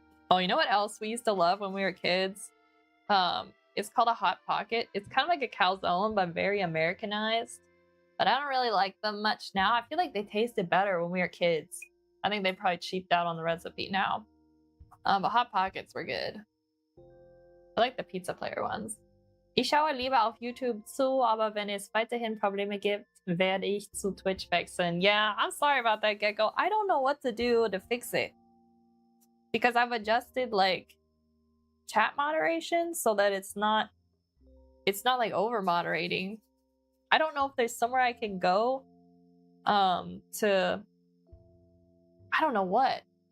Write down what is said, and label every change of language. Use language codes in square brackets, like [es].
[en] Oh, you know what else we used to love when we were kids? It's called a Hot Pocket. It's kind of like a calzone, but very Americanized. But I don't really like them much now. I feel like they tasted better when we were kids. I think they probably cheaped out on the recipe now. But Hot Pockets were good. I like the pizza player ones. [de] Ich schaue lieber auf YouTube zu, aber wenn es weiterhin Probleme gibt, werde ich zu Twitch wechseln. [en] Yeah, I'm sorry about that, Gecko. I don't know what to do to fix it. Because I've adjusted like chat moderation so that it's not like over moderating. I don't know if there's somewhere I can go to I don't know what.